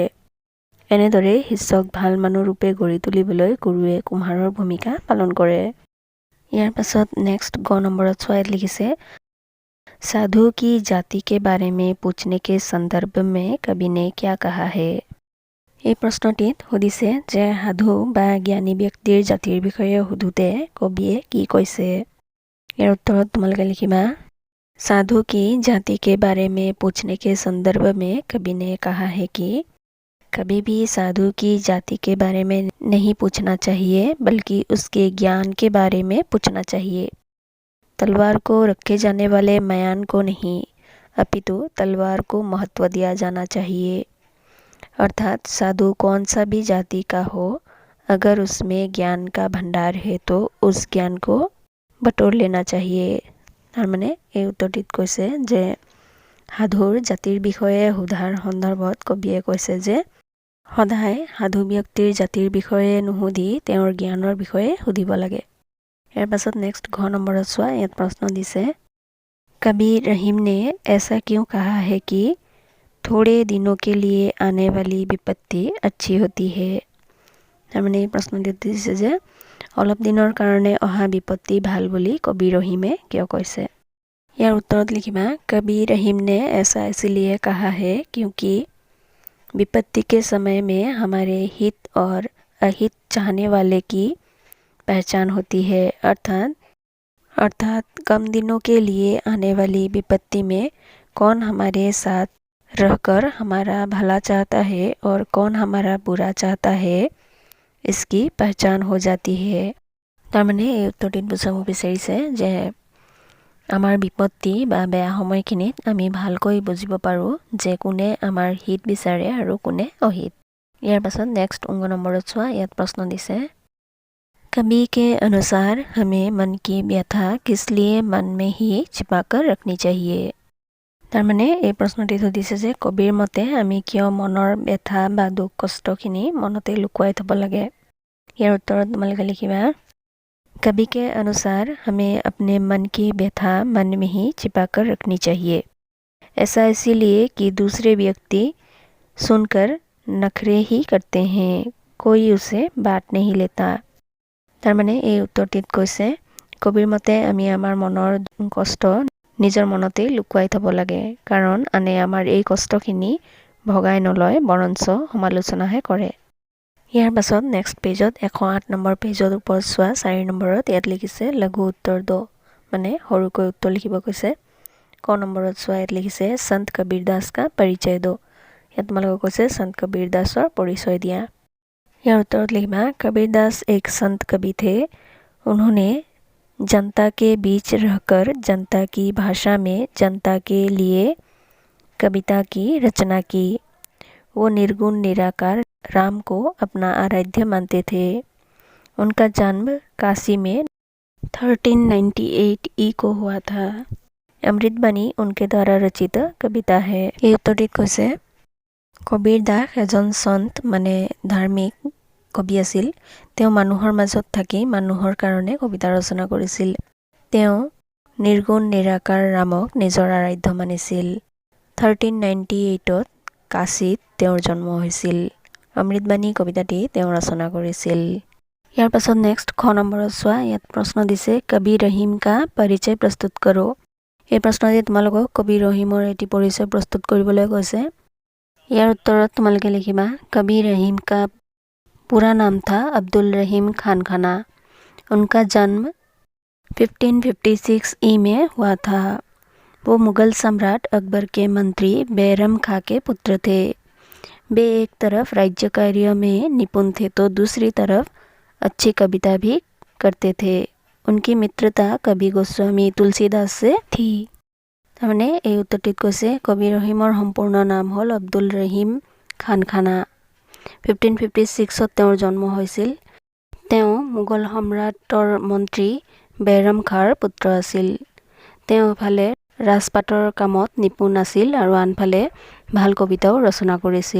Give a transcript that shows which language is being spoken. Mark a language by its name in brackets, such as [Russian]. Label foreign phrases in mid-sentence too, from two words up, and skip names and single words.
[Assamese] এনেদৰে শিষ্যক ভাল মানুহ ৰূপে গঢ়ি তুলিবলৈ গুৰুৱে কুম্হাৰৰ ভূমিকা পালন কৰে। ইয়াৰ পাছত নেক্সট গ নম্বৰত চোৱাত লিখিছে [Hindi] साधु की जाति के बारे में पूछने के संदर्भ में कवि ने क्या कहा है। [Assamese] এই প্ৰশ্নটিত সুধিছে যে সাধু বা জ্ঞানী ব্যক্তিৰ জাতিৰ বিষয়ে সুধোতে কবিয়ে কি কৈছে। ইয়াৰ উত্তৰত তোমালোকে লিখিবা [Hindi] साधु की जाति के बारे में पूछने के संदर्भ में कवि ने कहा है कि कभी भी साधु की जाति के बारे में नहीं पूछना चाहिए, बल्कि उसके ज्ञान के बारे में पूछना चाहिए। तलवार को रखे जाने वाले मयान को नहीं, अपितु तलवार को महत्व दिया जाना चाहिए। अर्थात साधु कौन सा भी जाति का हो, अगर उसमें ज्ञान का भंडार है तो उस ज्ञान को बटोर लेना चाहिए। [Assamese] তাৰমানে এই উত্তৰটিত কৈছে যে সাধুৰ জাতিৰ বিষয়ে সোধাৰ সন্দৰ্ভত কবিয়ে কৈছে যে সদায় সাধু ব্যক্তিৰ জাতিৰ বিষয়ে নুসুধি তেওঁৰ জ্ঞানৰ বিষয়ে সুধিব লাগে। ইয়াৰ পাছত নেক্সট ঘ নম্বৰত চোৱা, ইয়াত প্ৰশ্ন দিছে [Hindi] कबीर रहीम ने ऐसा क्यों कहा है कि थोड़े दिनों के लिए आने वाली विपत्ति अच्छी होती है। [Assamese] তাৰমানে এই প্ৰশ্নটি দিছে যে অলপ দিনৰ কাৰণে অহা বিপত্তি ভাল বুলি কবি ৰহিমে কিয় কৈছে। ইয়াৰ উত্তৰত লিখিবা [Hindi] कबीर रहीम ने ऐसा इसलिए कहा है क्योंकि विपत्ति के समय में हमारे हित और अहित चाहने वाले की पहचान होती है। अर्थात कम दिनों के लिए आने वाली विपत्ति में कौन हमारे साथ रहकर हमारा भला चाहता है और कौन हमारा बुरा चाहता है, इसकी पहचान हो जाती है। [Assamese] তাৰমানে এই উত্তৰটিত বুজাব বিচাৰিছে যে আমাৰ বিপত্তি বা বেয়া সময়খিনিত আমি ভালকৈ বুজিব পাৰোঁ যে কোনে আমাৰ হিত বিচাৰে আৰু কোনে অহিত। ইয়াৰ পাছত নেক্সট অংগ নম্বৰত চোৱা, ইয়াত প্ৰশ্ন দিছে [Hindi] कवि के अनुसार हमें मन की व्यथा किस लिए मन में ही छिपाकर रखनी चाहिए। [Assamese] তাৰমানে এই প্ৰশ্নটিত সুধিছে যে কবিৰ মতে আমি কিয় মনৰ ব্যথা বা দুখ কষ্টখিনি মনতে লুকুৱাই থ'ব লাগে। ইয়াৰ উত্তৰত তোমালোকে লিখিবা [Hindi] कवि के अनुसार हमें अपने मन की व्यथा मन में ही छिपाकर रखनी चाहिए। ऐसा इसीलिए कि दूसरे व्यक्ति सुनकर नखरे ही करते हैं, कोई उसे बात नहीं लेता। [Assamese] তাৰমানে এই উত্তৰটিত কৈছে কবিৰ মতে আমি আমাৰ মনৰ কষ্ট নিজৰ মনতে লুকুৱাই থ'ব লাগে, কাৰণ আনে আমাৰ এই কষ্টখিনি ভগাই নলয়, বৰঞ্চ সমালোচনাহে কৰে। ইয়াৰ পাছত নেক্সট পেজত 108 নম্বৰ পেজৰ ওপৰত চোৱা 4 নম্বৰত ইয়াত লিখিছে [Hindi] लघु उत्तर दो, [Assamese] মানে সৰুকৈ উত্তৰ লিখিব কৈছে। ক নম্বৰত চোৱা ইয়াত লিখিছে সন্ত কবীৰ দাস [Hindi] का परिचय दो। [Assamese] ইয়াত তোমালোকক কৈছে সন্ত কবীৰ দাসৰ পৰিচয় দিয়া। ইয়াৰ উত্তৰত [Hindi] लिखना कबीर दास एक संत कवि थे। उन्होंने जनता के बीच रहकर जनता की भाषा में जनता के लिए कविता की रचना की। वो निर्गुण निराकार राम को अपना आराध्य मानते थे। उनका जन्म काशी में 1398 ई को हुआ था। अमृतबाणी उनके द्वारा रचित कविता है। [Assamese] এই উত্তৰটিত কৈছে কবীৰ দাস এজন সন্ত মানে ধাৰ্মিক কবি আছিল। তেওঁ মানুহৰ মাজত থাকি মানুহৰ কাৰণে কবিতা ৰচনা কৰিছিল। তেওঁ নিৰ্গুণ নিৰাকাৰ ৰামক নিজৰ আৰাধ্য মানিছিল। 1398ত কাশীত তেওঁৰ জন্ম হৈছিল। অমৃতবাণী কবিতাটি তেওঁ ৰচনা কৰিছিল। ইয়াৰ পাছত নেক্সট খ নম্বৰত চোৱা, ইয়াত প্ৰশ্ন দিছে কবি ৰহিম [Hindi] का परिचय प्रस्तुत करो। [Assamese] এই প্ৰশ্নটি তোমালোকক কবি ৰহিমৰ এটি পৰিচয় প্ৰস্তুত কৰিবলৈ কৈছে। ইয়াৰ উত্তৰত তোমালোকে লিখিবা [Hindi] कबीर रहीम का पूरा नाम था अब्दुल रहीम खान खाना। उनका जन्म 1556 ई में हुआ था। वो मुग़ल सम्राट अकबर के मंत्री बैरम खां के पुत्र थे। वे एक तरफ राज्य कार्य में निपुण थे तो दूसरी तरफ अच्छी कविता भी करते थे। उनकी मित्रता कवि गोस्वामी तुलसीदास से थी। [Assamese] তাৰমানে এই উত্তৰটিত কৈছে কবি ৰহিমৰ সম্পূৰ্ণ নাম হ'ল আব্দুল ৰহিম খান খানা। 1556ত তেওঁৰ জন্ম হৈছিল। তেওঁ মোগল সম্ৰাটৰ মন্ত্ৰী বেৰম খাঁৰ পুত্ৰ আছিল। তেওঁ এফালে ৰাজপাটৰ কামত নিপুণ আছিল আৰু আনফালে ভাল কবিতাও ৰচনা কৰিছিল।